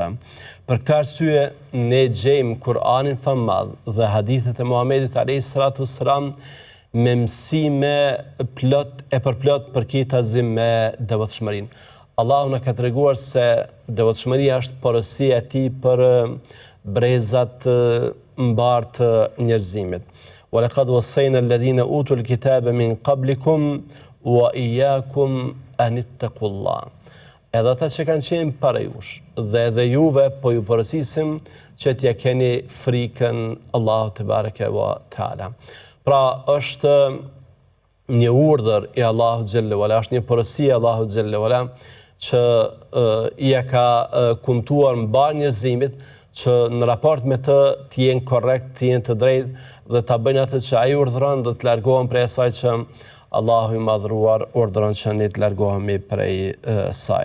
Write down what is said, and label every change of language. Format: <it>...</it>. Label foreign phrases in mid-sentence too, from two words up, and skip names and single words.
<sq>Për këtë arsye, ne gjejmë Kur'anin fammadh dhe hadithet e Muhamedit</sq> <ar>عليه الصلاة والسلام</ar> <sq>me mësime përplot përkitazim me devotshmërinë. Allahu na ka treguar se devotshmëria është porosia e tij për brezat mbar të njerëzimit.</sq> <ar>وَلَقَدْ وَصَّيْنَا الَّذِينَ أُوتُوا الْكِتَابَ مِنْ قَبْلِكُمْ وَإِيَّاكُمْ أَنِ اتَّقُوا اللَّهَ.</ar> <sq>Edhe ata që kanë qenë para jush dhe edhe juve po ju porosisim që t'ja keni frikën Allahu</sq> <ar>تبارك وتعالى.</ar> <sq>Pra është një urdhër i Allahu</sq> <ar>جل وعلا,</ar> <sq>është një porosi e Allahu</sq> <ar>جل وعلا</ar> <sq>që ia ka kumtuar mbar njerëzimit që në raport me të jenë korrekt, të jenë të drejtë dhe ta bëjnë atë që ai urdhëron dhe të largohen prej asaj që Allahu i madhruar urdhëron që ne të largohemi prej saj.</sq>